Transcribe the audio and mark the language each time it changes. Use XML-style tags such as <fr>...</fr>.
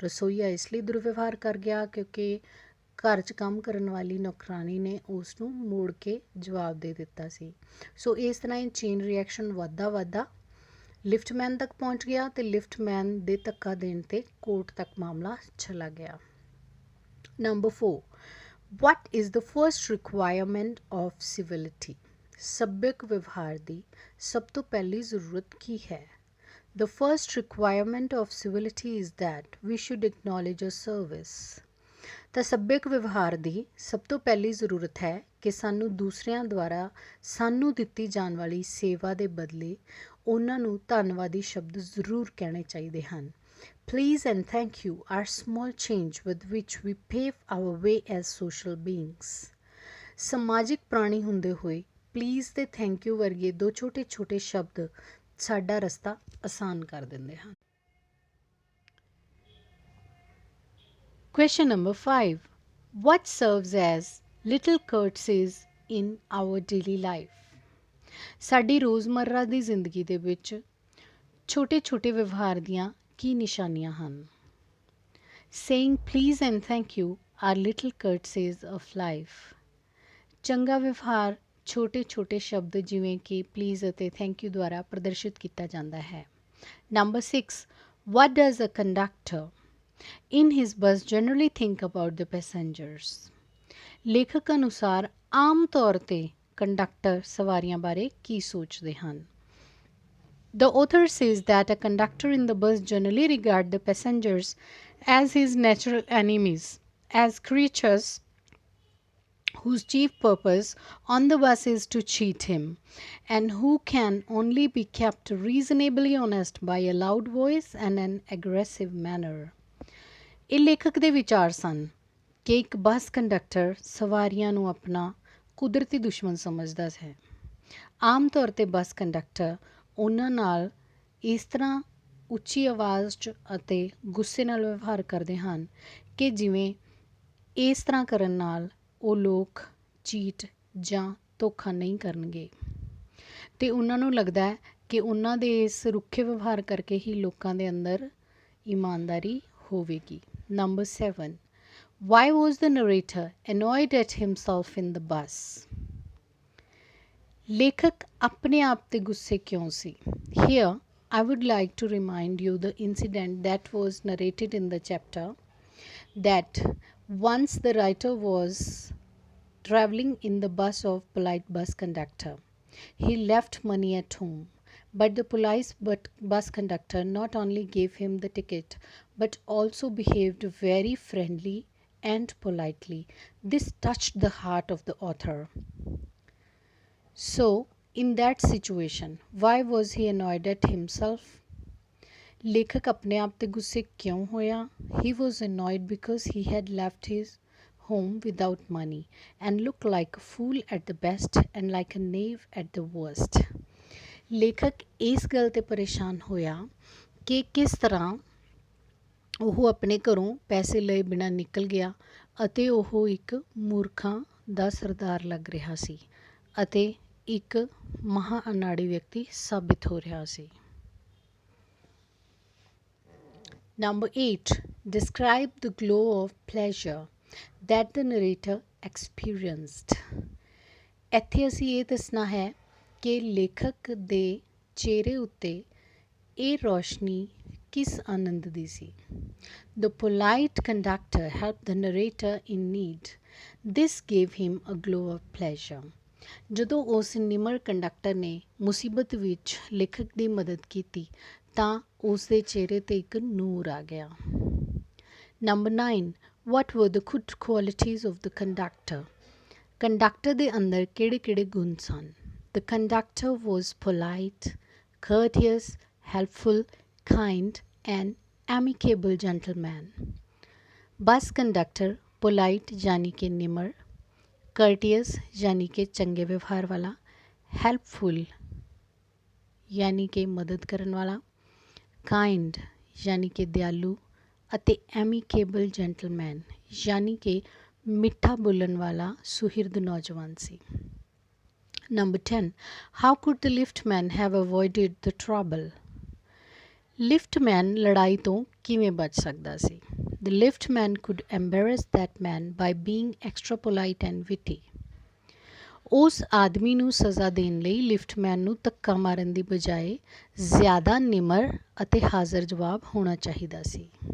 <pa>ਰਸੋਈਆ ਇਸ ਲਈ ਦੁਰਵਿਵਹਾਰ ਕਰ ਗਿਆ ਕਿਉਂਕਿ ਘਰ 'ਚ ਕੰਮ ਕਰਨ ਵਾਲੀ ਨੌਕਰਾਨੀ ਨੇ ਉਸ ਨੂੰ ਮੋੜ ਕੇ ਜਵਾਬ ਦੇ ਦਿੱਤਾ ਸੀ. ਸੋ ਇਸ ਤਰ੍ਹਾਂ ਇਹ ਚੇਨ ਰਿਐਕਸ਼ਨ ਵੱਧਦਾ ਲਿਫਟਮੈਨ ਤੱਕ ਪਹੁੰਚ ਗਿਆ ਅਤੇ ਲਿਫਟਮੈਨ ਦੇ ਧੱਕਾ ਦੇਣ 'ਤੇ ਕੋਰਟ ਤੱਕ ਮਾਮਲਾ ਚਲਾ ਗਿਆ. Number 4.</pa> <en>What is the first requirement of civility?</en> <pa>ਸੱਭਿਅਕ ਵਿਵਹਾਰ ਦੀ ਸਭ ਤੋਂ ਪਹਿਲੀ ਜ਼ਰੂਰਤ ਕੀ ਹੈ?</pa> <en>The first requirement of civility is that we should acknowledge a service.</en> <pa>ਤਾਂ ਸੱਭਿਅਕ ਵਿਵਹਾਰ ਦੀ ਸਭ ਤੋਂ ਪਹਿਲੀ ਜ਼ਰੂਰਤ ਹੈ ਕਿ ਸਾਨੂੰ ਦੂਸਰਿਆਂ ਦੁਆਰਾ ਸਾਨੂੰ ਦਿੱਤੀ ਜਾਣ ਵਾਲੀ ਸੇਵਾ ਦੇ ਬਦਲੇ ਉਹਨਾਂ ਨੂੰ ਧੰਨਵਾਦੀ ਸ਼ਬਦ ਜ਼ਰੂਰ ਕਹਿਣੇ ਚਾਹੀਦੇ ਹਨ.</pa> <en>Please and thank you are small change with which we pave our way as social beings.</en> <pa>ਸਮਾਜਿਕ ਪ੍ਰਾਣੀ ਹੁੰਦੇ ਹੋਏ ਪਲੀਜ਼ ਤੇ ਥੈਂਕ ਯੂ ਵਰਗੇ ਦੋ ਛੋਟੇ ਸ਼ਬਦ ਸਾਡਾ ਰਸਤਾ ਆਸਾਨ ਕਰ ਦਿੰਦੇ ਹਨ.</pa> <en>Question number 5. What serves as little courtesies in our daily life?</en> <pa>ਸਾਡੀ ਰੋਜ਼ਮर्रा ਦੀ ਜ਼ਿੰਦਗੀ ਦੇ ਵਿੱਚ ਛੋਟੇ ਵਿਵਹਾਰ ਦੀਆਂ ਕੀ ਨਿਸ਼ਾਨੀਆਂ ਹਨ?</pa> <en>Saying please and thank you are little courtesies of life.</en> <pa>ਚੰਗਾ ਵਿਵਹਾਰ ਛੋਟੇ ਸ਼ਬਦ ਜਿਵੇਂ ਕਿ ਪਲੀਜ਼ ਅਤੇ ਥੈਂਕ ਯੂ ਦੁਆਰਾ ਪ੍ਰਦਰਸ਼ਿਤ ਕੀਤਾ ਜਾਂਦਾ ਹੈ. Number 6.</pa> <en>What does a conductor in his bus generally think about the passengers?</en> <pa>ਲੇਖਕ ਅਨੁਸਾਰ ਆਮ ਤੌਰ 'ਤੇ ਕੰਡਕਟਰ ਸਵਾਰੀਆਂ ਬਾਰੇ ਕੀ ਸੋਚਦੇ ਹਨ?</pa> <en>The author says that a conductor in the bus generally regard the passengers as his natural enemies, as creatures whose chief purpose on the bus is to cheat him, and who can only be kept reasonably honest by a loud voice and an aggressive manner.</en> <pa>ਇਹ ਲੇਖਕ ਦੇ ਵਿਚਾਰ ਸਨ ਕਿ ਇੱਕ bus conductor ਸਵਾਰੀਆਂ ਨੂੰ ਆਪਣਾ ਕੁਦਰਤੀ ਦੁਸ਼ਮਣ ਸਮਝਦਾ ਹੈ. ਆਮ ਤੌਰ 'ਤੇ ਬੱਸ ਕੰਡਕਟਰ ਉਹਨਾਂ ਨਾਲ ਇਸ ਤਰ੍ਹਾਂ ਉੱਚੀ ਆਵਾਜ਼ 'ਚ ਅਤੇ ਗੁੱਸੇ ਨਾਲ ਵਿਵਹਾਰ ਕਰਦੇ ਹਨ ਕਿ ਜਿਵੇਂ ਇਸ ਤਰ੍ਹਾਂ ਕਰਨ ਨਾਲ ਉਹ ਲੋਕ ਚੀਟ ਜਾਂ ਧੋਖਾ ਨਹੀਂ ਕਰਨਗੇ ਅਤੇ ਉਹਨਾਂ ਨੂੰ ਲੱਗਦਾ ਹੈ ਕਿ ਉਹਨਾਂ ਦੇ ਇਸ ਰੁੱਖੇ ਵਿਵਹਾਰ ਕਰਕੇ ਹੀ ਲੋਕਾਂ ਦੇ ਅੰਦਰ ਇਮਾਨਦਾਰੀ ਹੋਵੇਗੀ. Number 7.</pa> <en>Why was the narrator annoyed at himself in the bus?</en> <pa>लेखक अपने आप ते गुस्से क्यों सी?</pa> <en>Here, I would like to remind you the incident that was narrated in the chapter, that once the writer was traveling in the bus of polite bus conductor. He left money at home, but the polite bus conductor not only gave him the ticket but also behaved very friendly and politely. This touched the heart of the author. So, in that situation, why was he annoyed at himself?</en> <pa>लेखक अपने आप ते गुस्से क्यों होया?</pa> <en>He was annoyed because he had left his home without money and looked like a fool at the best and like a knave at the worst.</en> <pa>ਲੇਖਕ ਇਸ ਗੱਲ ਤੇ ਪਰੇਸ਼ਾਨ ਹੋਇਆ ਕਿ ਕਿਸ ਤਰ੍ਹਾਂ ਉਹ ਆਪਣੇ ਘਰੋਂ ਪੈਸੇ ਲਏ ਬਿਨਾਂ ਨਿਕਲ ਗਿਆ ਅਤੇ ਉਹ ਇੱਕ ਮੂਰਖਾਂ ਦਾ ਸਰਦਾਰ ਲੱਗ ਰਿਹਾ ਸੀ ਅਤੇ ਇੱਕ ਮਹਾ ਅਨਾੜੀ ਵਿਅਕਤੀ ਸਾਬਿਤ ਹੋ ਰਿਹਾ ਸੀ.</pa> <en>Number 8. Describe the glow of pleasure that the narrator experienced.</en> <pa>ਇੱਥੇ ਅਸੀਂ ਇਹ ਦੱਸਣਾ ਹੈ ਕਿ ਲੇਖਕ ਦੇ ਚਿਹਰੇ ਉੱਤੇ ਇਹ ਰੌਸ਼ਨੀ ਕਿਸ ਆਨੰਦ ਦੀ ਸੀ.</pa> <en>The polite conductor helped the narrator in need. This gave him a glow of pleasure.</en> <pa>ਜਦੋਂ ਉਸ ਨਿਮਰ ਕੰਡਕਟਰ ਨੇ ਮੁਸੀਬਤ ਵਿੱਚ ਲੇਖਕ ਦੀ ਮਦਦ ਕੀਤੀ ਤਾਂ ਉਸ ਦੇ ਚਿਹਰੇ 'ਤੇ ਇੱਕ ਨੂਰ ਆ ਗਿਆ.</pa> <en>Number 9. What were the good qualities of the conductor?</en> <pa>Conductor ਦੇ ਅੰਦਰ ਕਿਹੜੇ ਗੁਣ ਸਨ?</pa> <en>The conductor was polite, courteous, helpful, kind and amicable gentleman.</en> <pa>Bus conductor</pa> <en>polite</en> <pa>यानी कि निमर,</pa> <en>courteous</en> <pa>यानी कि चंगे व्यवहार वाला,</pa> <en>helpful</en> <pa>यानी कि मदद करन वाला,</pa> <en>kind</en> <pa>यानी कि दयालु ਅਤੇ</pa> <en>amicable gentleman</en> <pa>यानी कि ਮਿੱਠਾ ਬੋਲਣ ਵਾਲਾ ਸੁਹਿਰਦ ਨੌਜਵਾਨ ਸੀ.</pa> <en>Number 10. How could the liftman have avoided the trouble?</en> <pa>ਲਿਫਟਮੈਨ ਲੜਾਈ ਤੋਂ ਕਿਵੇਂ ਬਚ ਸਕਦਾ ਸੀ?</pa> <en>The liftman could embarrass that man by being extra polite and witty.</en> <pa>ਉਸ ਆਦਮੀ ਨੂੰ ਸਜ਼ਾ ਦੇਣ ਲਈ ਲਿਫਟਮੈਨ ਨੂੰ ਧੱਕਾ ਮਾਰਨ ਦੀ ਬਜਾਏ ਜ਼ਿਆਦਾ ਨਿਮਰ ਅਤੇ ਹਾਜ਼ਰ ਜਵਾਬ ਹੋਣਾ ਚਾਹੀਦਾ ਸੀ.</pa>